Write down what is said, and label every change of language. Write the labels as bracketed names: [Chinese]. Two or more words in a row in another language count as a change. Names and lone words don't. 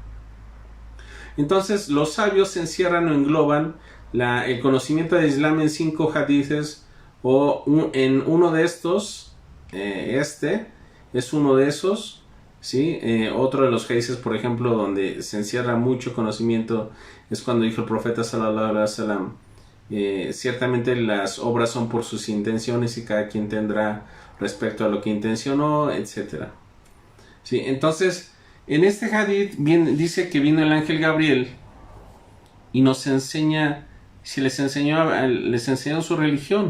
[Spanish] Entonces, los sabios encierran o engloban el conocimiento del Islam en 5 hadithes, o en uno de estos, este es uno de esos, ¿sí? Otro de los hadithes, por ejemplo, donde se encierra mucho conocimiento, es cuando dijo el profeta [Arabic] صلى الله عليه وسلم, [Spanish] ciertamente las obras son por sus intenciones y cada quien tendrá respecto a lo que intencionó, etc. ¿Sí? Entonces, en este hadith dice que vino el ángel Gabriel y nos enseña, les enseñó su religión.